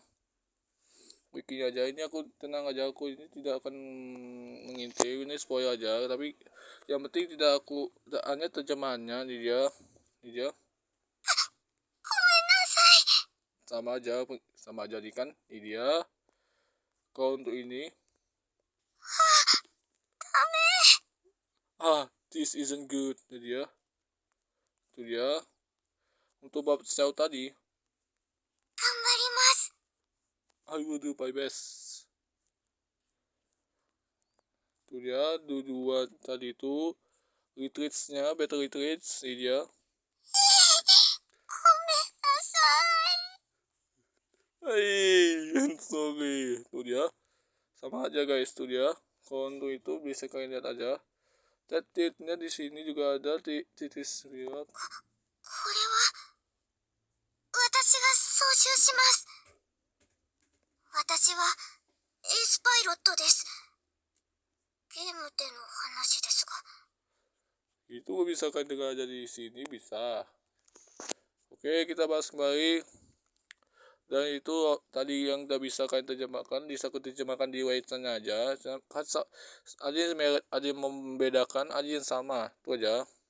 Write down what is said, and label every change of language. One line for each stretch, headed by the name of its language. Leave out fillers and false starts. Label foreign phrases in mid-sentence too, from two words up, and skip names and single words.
Indonesian: Ini aku tenang aja, aku ini tidak akan mengintip, ini spoil aja, tapi yang penting tidak hanya terjemahannya di dia sama aja kan di dia. Kalau untuk ini
English: this isn't good,
Indonesian: itu dia untuk bab sel tadi.
English: I will do my best.
Indonesian: Itu dia dua tadi itu
English: battle retreats
Indonesian: ini dia. Sorry, itu dia. Sama aja guys, itu dia. Kalau untuk itu bisa kalian lihat aja. Titiknya di sini juga ada titik lihat.
Japanese: これは私が操縦します。私はエースパイロットです。ゲームでの話ですが。
Indonesian: Itu bisa kalian dengar aja di sini bisa. Oke, kita bahas kembali. Dan itu tadi yang udah bisa kalian terjemahkan, bisa terjemahkan di website aja. Ada yang membedakan, ada yang sama, itu aja.